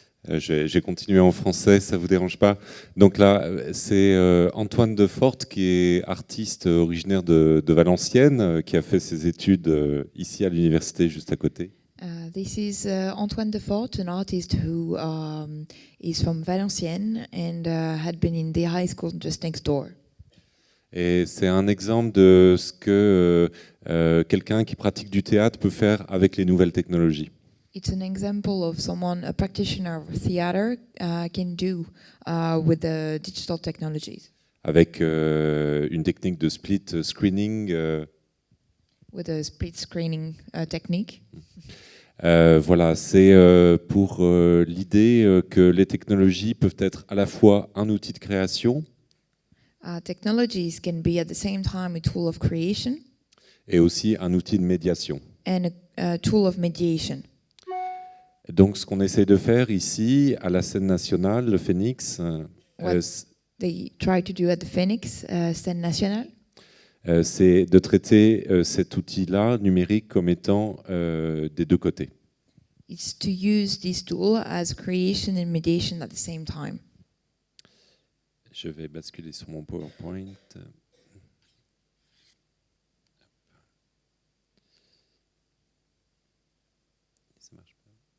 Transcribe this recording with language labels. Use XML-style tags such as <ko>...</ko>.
<fr>Je vais continuer en français, ça vous dérange pas. Donc là, c'est Antoine Defort, qui est artiste originaire de Valenciennes, qui a fait ses études ici à l'université juste à côté.</fr> <en>This is Antoine Defort, an artist who is from Valenciennes and had been in the high school just next door.</en> <fr>Et c'est un exemple de ce que quelqu'un qui pratique du théâtre peut faire avec les nouvelles technologies.</fr> <en>It's an example of someone, a practitioner of theater, can do with the digital technologies.</en> <fr>Avec une technique de split screening.</fr> <en>With a split screening technique.</en> <fr>Voilà, c'est pour l'idée que les technologies peuvent être à la fois un outil de création.</fr> <en>Technologies can be at the same time a tool of creation.</en> <fr>Et aussi un outil de médiation.</fr> <en>And a tool of mediation.</en> <fr>Donc, ce qu'on essaie de faire ici, à la scène nationale, le Phénix,</fr> <en>they try to do at the Phoenix scène nationale.</en> <fr>C'est de traiter cet outil-là numérique comme étant des deux côtés.</fr> <en>It's to use this tool as creation and mediation at the same time.</en> <fr>Je vais basculer sur mon PowerPoint. Ça marche pas.</fr>